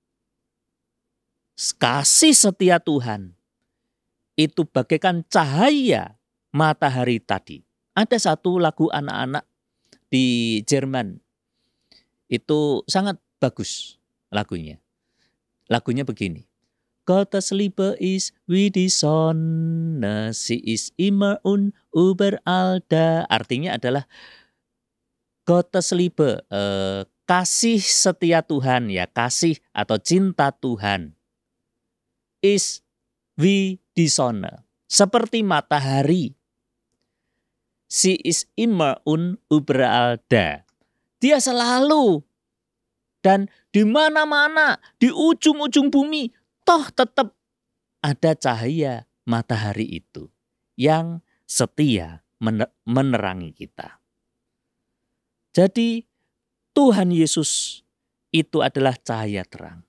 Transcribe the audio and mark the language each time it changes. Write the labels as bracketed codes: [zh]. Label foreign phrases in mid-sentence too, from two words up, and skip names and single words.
[id] Kasih setia Tuhan itu bagaikan cahaya matahari tadi. Ada satu lagu anak-anak di Jerman. Itu sangat bagus lagunya. Lagunya begini. [de] Gottes Liebe ist wie die Sonne, sie ist immer und überall da. [id] Artinya adalah [de] Gottes Liebe, [id] kasih setia Tuhan ya, kasih atau cinta Tuhan. [de] Is wie die Sonne, [id] seperti matahari. [de] Sie ist immer und überall da. [id] Dia selalu dan di mana-mana, di ujung-ujung bumi, toh tetap ada cahaya matahari itu yang setia menerangi kita. Jadi Tuhan Yesus itu adalah cahaya terang.